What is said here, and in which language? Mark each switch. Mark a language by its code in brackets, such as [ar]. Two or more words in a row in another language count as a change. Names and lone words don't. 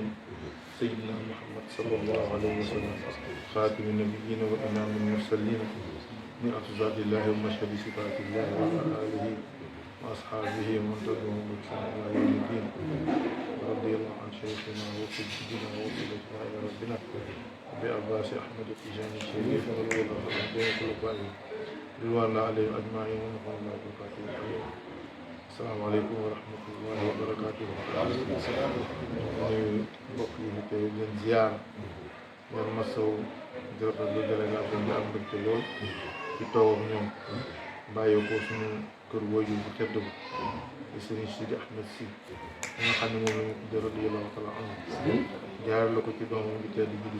[ar] سيدنا محمد صلى الله عليه وسلم خاتم النبيين وإمام المرسلين من أفضل الله ومشهد صفات الله وعلى آله وأصحابه ومن تبعهم بإحسان إلى يوم الدين ورضي الله عن شيخنا وسيدنا ووسيلتنا إلى ربنا أبي عباس أحمد التجاني الشريف ورضي الله عن جميع خلفائه رضوان الله عليهم أجمعين ونفعنا الله بالفاتحة السلام عليكم ورحمة الله وبركاته. [wo] nuyu mbokk yi fi teew leen ziar leen masaw jërëjëf lu délégation bi am mbégte lool ci taw ak ñoom bàyyi ko suñu kër waajur bu tedd ba di Sëriñ Sidi Ahmed Sy nga xam ne moom la ñu tuddee [ar] رضي الله تعالى عنه [wo] jaarale la ko ci doomam bi tedd bi di